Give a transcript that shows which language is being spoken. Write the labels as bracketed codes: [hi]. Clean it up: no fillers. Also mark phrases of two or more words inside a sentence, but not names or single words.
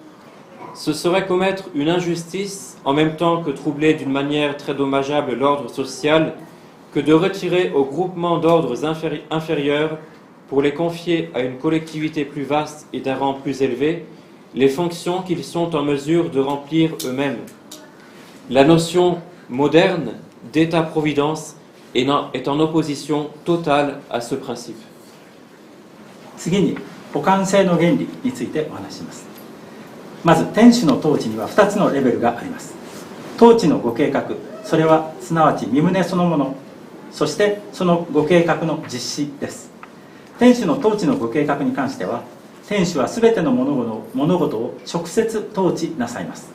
[fr] ce serait commettre une injustice en même temps que troubler d'une manière très dommageable l'ordre social que de retirer aux groupements d'ordres inférieurs pour les confier à une collectivité plus vaste et d'un rang plus élevé les fonctions qu'ils sont en mesure de remplir eux-mêmes. La notion moderne d'État-providence est en opposition totale à ce principe. [ja] 次に補完性の原理についてお話しします。まず天主の統治には2つのレベルがあります。統治のご計画、それはすなわち身旨そのもの、そしてそのご計画の実施です。天主の統治のご計画に関しては、天主はすべての物事を直接統治なさいます。